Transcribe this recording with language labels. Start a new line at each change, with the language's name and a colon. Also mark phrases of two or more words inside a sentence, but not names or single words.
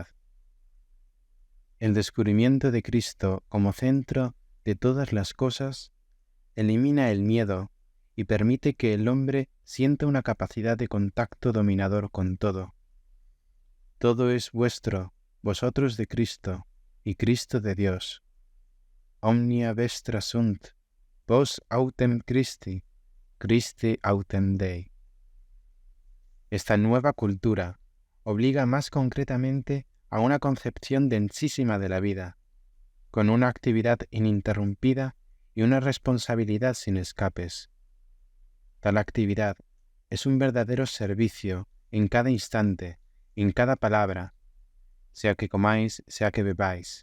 Spanish: El descubrimiento de Cristo como centro de todas las cosas elimina el miedo y permite que el hombre sienta una capacidad de contacto dominador con todo. Todo es vuestro, vosotros de Cristo, y Cristo de Dios.
Latin: Omnia vestra sunt, vos autem Christi, Christi autem Dei.
Spanish: Esta nueva cultura obliga más concretamente a una concepción densísima de la vida, con una actividad ininterrumpida y una responsabilidad sin escapes. Tal actividad es un verdadero servicio en cada instante, en cada palabra, sea que comáis, sea que bebáis.